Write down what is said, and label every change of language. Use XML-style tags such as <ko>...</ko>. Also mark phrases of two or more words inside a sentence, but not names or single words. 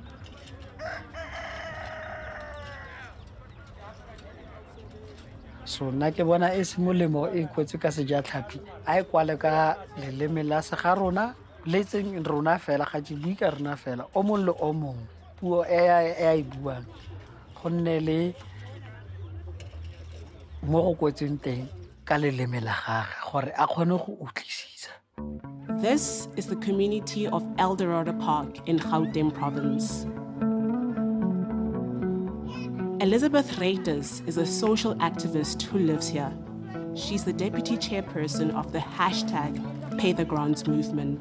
<tn>so nna ke bona e se molemo e kwetse ka sejatlhapi a e kwale ka leleme la se ga rona le tseng rona fela ga ke bui ka rona fela o mong le o mong puo e a e buang go nne le mo go kwetseng teng ka leleme la gagwe gore a kgone go utlwisisa.</tn> <en>This is the community of Eldorado Park in Gauteng province. Elizabeth Reiters is a social activist who lives here. She's the deputy chairperson of the #PayTheGrants movement.</en>